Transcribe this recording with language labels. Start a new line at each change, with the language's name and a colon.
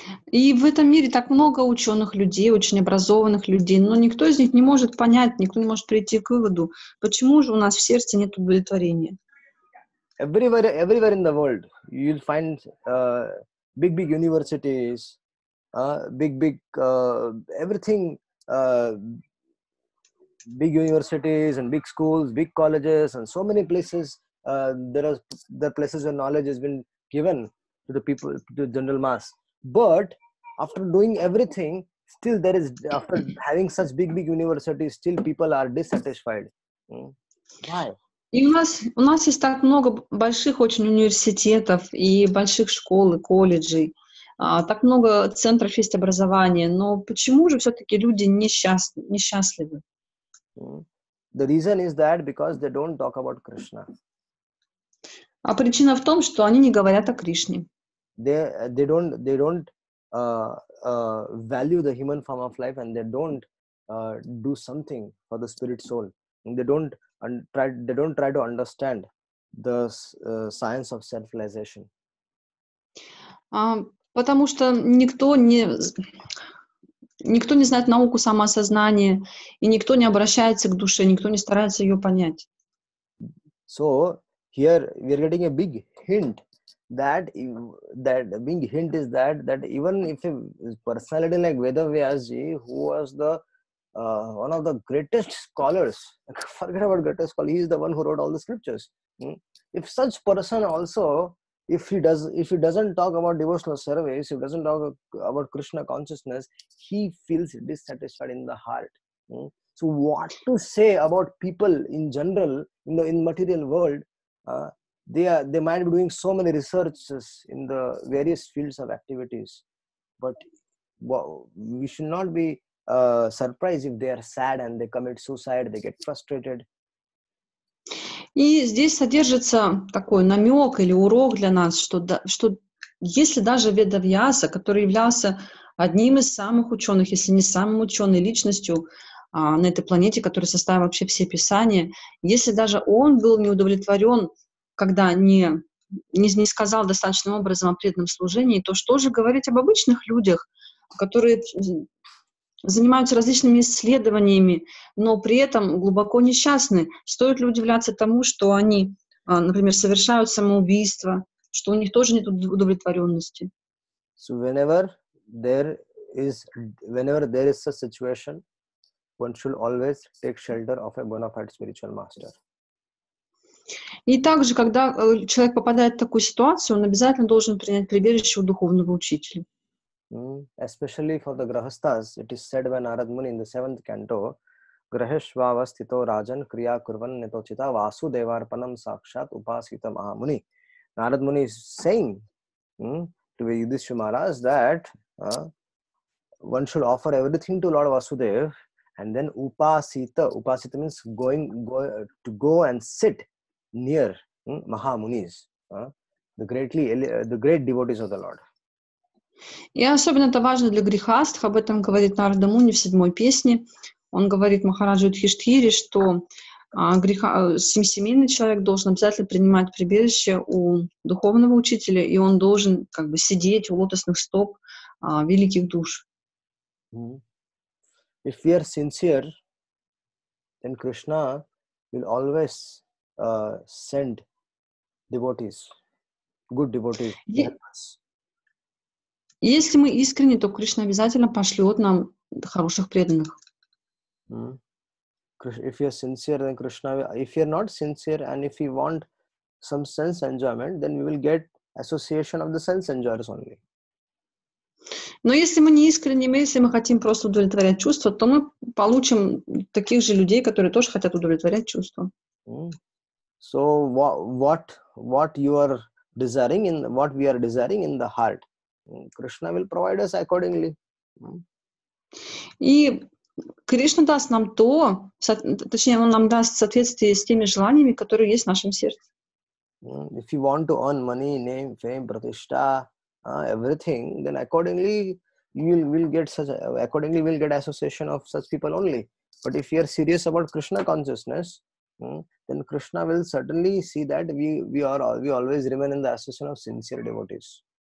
Russian: И в этом мире так много ученых людей, очень образованных людей, но никто из них не может понять, никто не может прийти к выводу, почему же у нас в сердце нет удовлетворения.
English: Everywhere in the world, you'll find big universities, everything, big universities and big schools, big colleges, and so many places. There are the places where knowledge has been given to the people, to the general mass. But after doing everything, still after having such big universities, still people are dissatisfied. Why?
Russian: И у нас есть так много больших очень университетов и больших школ и колледжей, так много центров есть образования, но почему же все-таки люди несчастливы?
English: The reason is that because they don't talk about Krishna.
Russian: А причина в том, что они не говорят о Кришне.
English: They don't value the human form of life, and they don't do something for the spirit soul. They don't try to understand the science of self-realization.
Russian: Потому что никто не знает науку самоосознания, и никто не обращается к душе, никто не старается ее понять.
English: So here we are getting a big hint that big hint is that even if a personality like Vedavyasji, who was the one of the greatest scholars, forget about greatest scholar, he is the one who wrote all the scriptures. If such person also, if he doesn't talk about devotional service, if he doesn't talk about Krishna consciousness, he feels dissatisfied in the heart. So what to say about people in general in material world? They might be doing so many researches in the various fields of activities, but we should not be surprised if they are sad and they commit suicide, they get frustrated.
Russian: И здесь содержится такой намек или урок для нас, что если даже Ведавьяса, который являлся одним из самых ученых, если не самым ученой личностью на этой планете, который составил вообще все писания, если даже он был неудовлетворен, когда не сказал достаточным образом о преданном служении, то что же говорить об обычных людях, которые занимаются различными исследованиями, но при этом глубоко несчастны. Стоит ли удивляться тому, что они, например, совершают самоубийство, что у них тоже нет удовлетворенности?
English: So whenever there is such situation, one should always take shelter of a bona fide spiritual master.
Russian: И также, когда человек попадает в такую ситуацию, он обязательно должен принять прибежище у духовного учителя.
English: Especially for the grahasthas, it is said by Narad Muni in the 7th canto,
Sanskrit: Graheshvavastito Rajan Kriya Kurvan Netochita Vasudevarpanam Sakshat Upasita Mahamuni.
English: Narad Muni is saying to Yudhishthira Maharaj that one should offer everything to Lord Vasudev, and then Upasita means go and sit near Mahamunis, the great devotees of the Lord.
Russian: И особенно это важно для грехастх, об этом говорит Нарада Муни в 7-й песне. Он говорит Махараджу Юдхиштхире, что семейный человек должен обязательно принимать прибежище у духовного учителя, и он должен как бы сидеть у лотосных стоп великих душ.
English: If we are sincere, then Krishna will always send devotees, good devotees to help us.
Russian: Если мы искренне, то Кришна обязательно пошлет нам хороших преданных.
English: If you are sincere, then Krishna. If you are not sincere, and if you want some sense enjoyment, then we will get association of the sense enjoyers only.
Russian: Но если мы не искренне, если мы хотим просто удовлетворять чувства, то мы получим таких же людей, которые тоже хотят удовлетворять чувства.
English: So what you are desiring what we are desiring in the heart, Krishna will provide us accordingly.
Russian: И Кришна даст нам то, точнее, Он нам даст в соответствии с теми желаниями, которые есть в нашем сердце.
English: If you want to earn money, name, fame, pratishtha, everything, then accordingly we'll get association of such people only. But if you are serious about Krishna consciousness, then Krishna will certainly see that we always remain in the association of sincere devotees.